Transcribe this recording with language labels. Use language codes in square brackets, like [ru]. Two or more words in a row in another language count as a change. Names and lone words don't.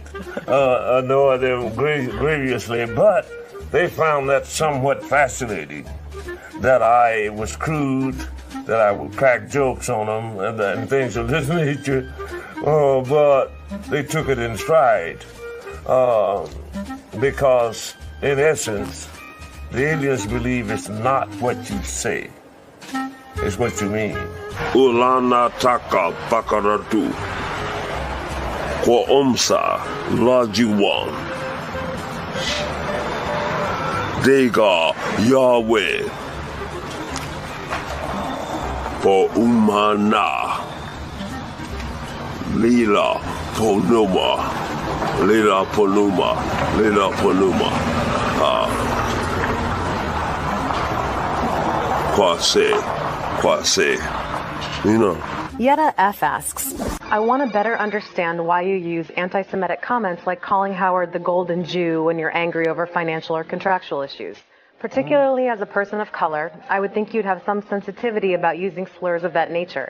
[en] Annoy them grievously, but they found that somewhat fascinating, that I was crude, that I would crack jokes on them and things of this nature. But they took it in stride because, in essence, the aliens believe it's not what you say, it's what you mean. Ulana taka bakaratu ko omsa lajiwan dega Yahweh po umana lila ponuma Quase, you know. Yetta F. asks, I want to better understand why you use anti-Semitic comments like calling Howard the Golden Jew when you're angry over financial or contractual issues. Particularly as a person of color, I would think you'd have some sensitivity about using slurs of that nature.